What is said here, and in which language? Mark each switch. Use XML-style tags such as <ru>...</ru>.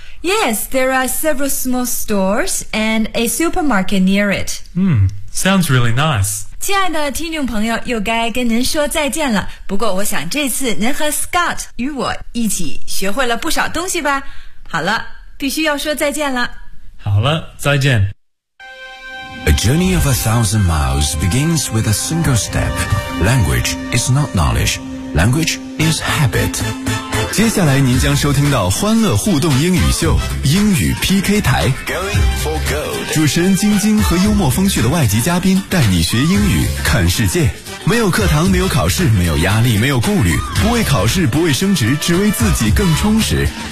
<en>Yes, there are several small stores and a supermarket near it. Sounds really nice.</en> <zh>亲爱的听众朋友，又该跟您说再见了。不过我想这次您和 Scott 与我一起学会了不少东西吧。好了，必须要说再见了。好了，再见。</zh> <en>A journey of 1,000 miles begins with a single step. Language is not knowledge. Language is habit.</en> <zh>接下来您将收听到欢乐互动英语秀英语 PK 台</zh> <en>Going for gold.</en> <zh>主持人晶晶和幽默风趣的外籍嘉宾带你学英语看世界，没有课堂，没有考试，没有压力，没有顾虑，不为考试，不为升职，只为自己更充实。</zh>